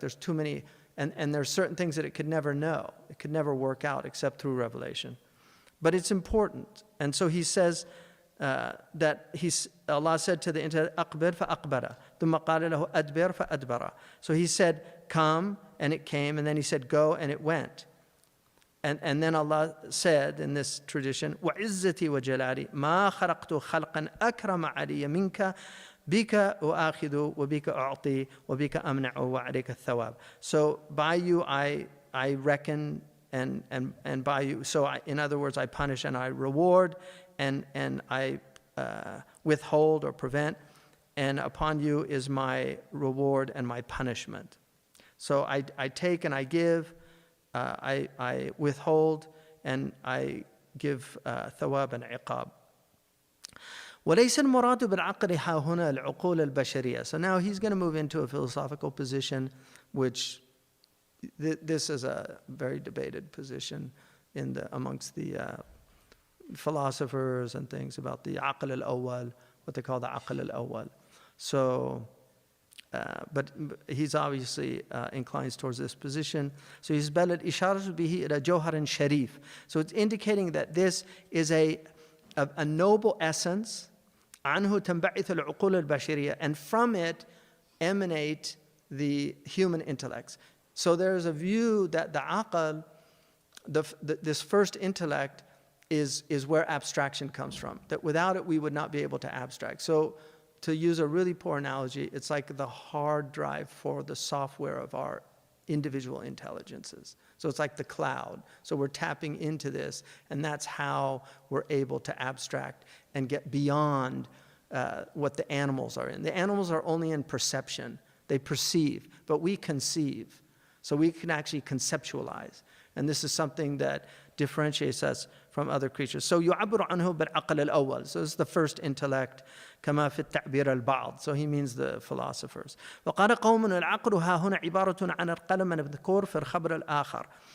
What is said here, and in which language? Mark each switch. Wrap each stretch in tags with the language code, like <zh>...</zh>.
<en>There's too many, and there's certain things that it could never know. It could never work out except through revelation. But it's important. And so he says that Allah said to the intellect,</en> <ar>أَقْبِرْ فَأَقْبَرَ ثُمَّ قَالَ لَهُ أَدْبِرْ فَأَدْبَرَ.</ar> <en>So he said, come, and it came, and then he said, go, and it went. And then Allah said in this tradition,</en> <ar>وَعِزَّتِي وَجَلَالِي مَا خَلَقْتُ خَلْقًا أَكْرَمَ عَلِيَّ مِنْكَ بِكَ أُؤَاخِذُ وَبِكَ أُعْطِي وَبِكَ أَمْنَعُ وَعَلَيْكَ الثَّوَابِ.</ar> <en>So by you I reckon, and by you, so in other words, I punish and I reward, and I withhold or prevent, and upon you is my reward and my punishment. So I take and I give, I withhold, and I give thawab and iqab.</en> <ar>وليس المراد بالعقل ها هنا العقول البشرية.</ar> <en>So now he's going to move into a philosophical position, which this is a very debated position amongst the philosophers and things about the aql al-awwal, what they call the aql al-awwal. So, but he's obviously inclines towards this position. So he's</en> <ar>بل الإشارة به إلى جوهر شريف.</ar> <en>So it's indicating that this is a noble essence.</en> <ar>عنه تنبعث العقول البشرية,</ar> <en>and from it emanate the human intellects. So there's a view that the aql, this first intellect, is where abstraction comes from. That without it we would not be able to abstract. So to use a really poor analogy, it's like the hard drive for the software of our individual intelligences. So it's like the cloud. So we're tapping into this, and that's how we're able to abstract and get beyond what the animals are in. The animals are only in perception. They perceive, but we conceive. So we can actually conceptualize. And this is something that differentiates us from other creatures.</en> <ar>So يعبر عنه بالعقل الأول.</ar> <en>So this is the first intellect.</en> <ar>كما في التعبير البعض.</ar> <en>So he means the philosophers.</en> <ar>وقال قوم العقل ها هنا عبارة عن القلم المذكور في الخبر الآخر.</ar>